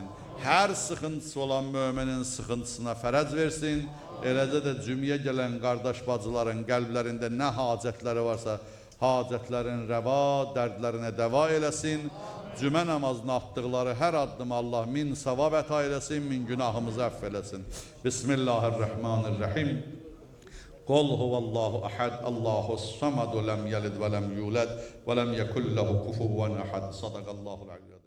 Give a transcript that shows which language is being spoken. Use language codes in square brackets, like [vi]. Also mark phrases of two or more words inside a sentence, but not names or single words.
[az] Hər sıxıntısı olan möminin sıxıntısına fərəc versin. Eləcə də cümyə gələn qardaş bacıların qəlblərində nə hacətləri varsa, hacətlərin rəva, dərdlərinə dəva eləsin. Cümə namazını atdıqları hər addım Allah min savab əta eləsin, min günahımızı əff eləsin. Bismillahirrahmanirrahim. [ar] قل هو الله أحد الله الصمد لم يلد ولم يولد ولم يكن له كفوا أحد صدق الله العظيم.